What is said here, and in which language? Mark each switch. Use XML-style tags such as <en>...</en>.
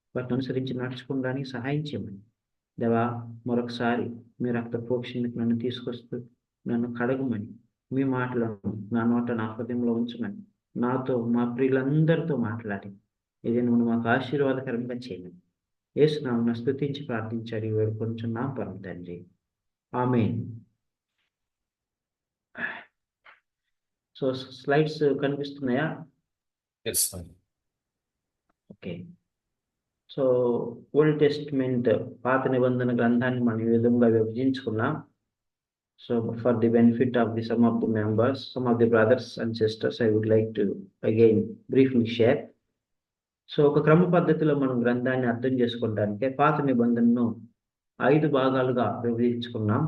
<te>వాటిని అనుసరించి నడుచుకోవడానికి సహాయం చేయమని దేవా, మరొకసారి మీ రక్త ప్రోక్షణకు నన్ను తీసుకొస్తూ నన్ను కడగమని, మీ మాటలను నా నోట, నా హృదయంలో ఉంచమని, నాతో మా ప్రియులందరితో మాట్లాడి ఇది నువ్వు మాకు ఆశీర్వాదకరంగా చేయమని యేసునామమున స్తుతించి ప్రార్థించాడు వేడుకొంచున్నాం పరమ తండ్రి. ఆమేన్. సో స్లైడ్స్ కనిపిస్తున్నాయా? ఓకే. సో ఓల్డ్ టెస్ట్మెంట్, పాత నిబంధన గ్రంథాన్ని మనం ఈ విధంగా విభజించుకున్నాం.</te> <en>So for the benefit of the some of the members, some of the brothers and sisters, I would like to again briefly share.</en> <te>So ఒక క్రమ పద్ధతిలో మనం గ్రంథాన్ని అర్థం చేసుకోవడానికి పాత నిబంధనను 5 భాగాలుగా విభజించుకున్నాం.</te>